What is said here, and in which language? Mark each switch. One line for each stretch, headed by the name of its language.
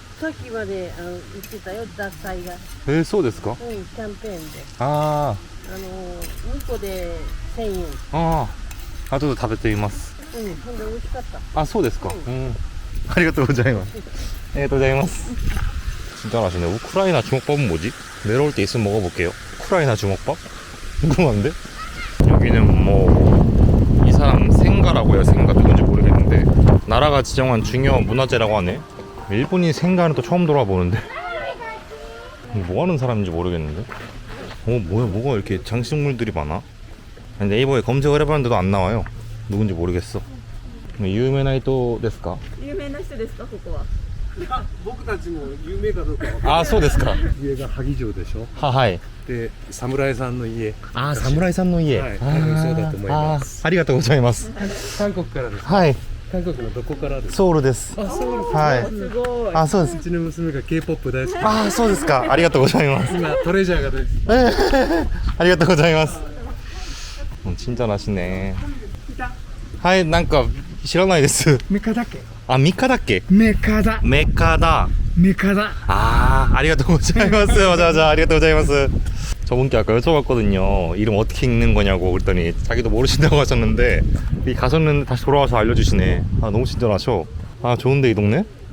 Japanese: さっきまで言ってたよ脱菜がそうですか？キャンペーンであ 2個で1000円あ、あとで食べてみます。ほんで美味しかったあ、そうですか。ありがとうございます。ありがとうございます.
Korean: 진짜 맛있네. 우크라이나 주먹밥은 뭐지? 내려올 때 있으면 먹어볼게요. 우크라이나 주먹밥? 궁금한데? 여기는 뭐 이 사람 생가라고 해요. 생가 누군지 모르겠는데 나라가 지정한 중요한 문화재라고 하네. 일본인 생가는 또 처음 돌아보는데 뭐 하는 사람인지 모르겠는데. 뭐야, 뭐가 이렇게 장식물들이 많아? 네이버에 검색을 해봤는데도 안 나와요. 누군지 모르겠어. 유명한
Japanese: 人ですか? 有名な人ですかここは僕たちも有名かどうかわかんない 아, そうですか. 家が萩城でしょはい。で侍さんの家 아, 사무라이さんの家. はい多分そうだと思いますありがとうございます. 韓国からですはい。韓国のどこからですかソウルです. あそうですはい。すごいあ、そうですう。ちの娘が K-POP 大好きあ、そうですか. ありがとうございます. 今トレジャーが大好きありがとうございます.
Korean: 친절하시네.
Japanese: はい、なんか知らないです. メカだけ 아, 미카だっけ? メカだ
Korean: 메카다.
Japanese: メカだ 아, 아리가또 고자이마스.
Korean: 맞아.
Japanese: 아리가또 고자이마스.
Korean: 저분께 아까 여쭤봤거든요. 이름 어떻게 읽는 거냐고. 그랬더니 자기도 모르신다고 하셨는데 가셨는데 다시 돌아와서 알려주시네. 아, 너무 친절하셔. 아, 좋은데 이 동네?